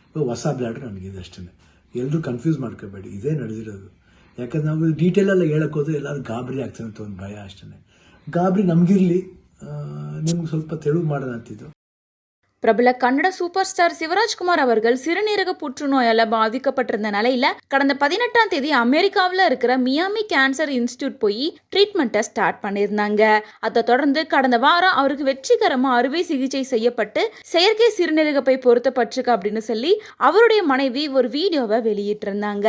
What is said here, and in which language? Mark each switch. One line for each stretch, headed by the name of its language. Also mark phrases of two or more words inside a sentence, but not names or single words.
Kannada: ಹೊಸ ಬ್ಲ್ಯಾಡರ್ ನನಗಿದೆ ಅಷ್ಟೇ. ಎಲ್ಲರೂ ಕನ್ಫ್ಯೂಸ್ ಮಾಡ್ಕೋಬೇಡಿ, ಇದೇ ನಡೆದಿರೋದು. ಯಾಕಂದ್ರೆ ನಾವು ಡೀಟೇಲೆಲ್ಲ ಹೇಳೋಕ್ಕೋದ್ರೆ ಎಲ್ಲರೂ ಗಾಬರಿ ಆಗ್ತಾನೆ ಅಂತ ಒಂದು ಭಯ ಅಷ್ಟೇ. ಗಾಬರಿ ನಮಗಿರಲಿ, ನಿಮ್ಗೆ ಸ್ವಲ್ಪ ತೆಳುವು ಮಾಡೋಣ ಅಂತಿದ್ದು.
Tamil: பிரபல கன்னட
English: super star
Tamil: சிவராஜ்குமார் அவர்கள் சிறுநீரக புற்றுநோயால பாதிக்கப்பட்டிருந்த நிலையில கடந்த 18ஆம் தேதி அமெரிக்காவில் இருக்கிற மியாமி கேன்சர் இன்ஸ்டிடியூட் போய்
English: treatment start
Tamil: பண்ணியிருந்தாங்க. அதை தொடர்ந்து கடந்த வாரம் அவருக்கு வெற்றிகரமா அறுவை சிகிச்சை செய்யப்பட்டு செயற்கை சிறுநீரகப்பை பொருத்தப்பட்டிருக்கு அப்படின்னு சொல்லி அவருடைய மனைவி ஒரு வீடியோவை வெளியிட்டிருந்தாங்க.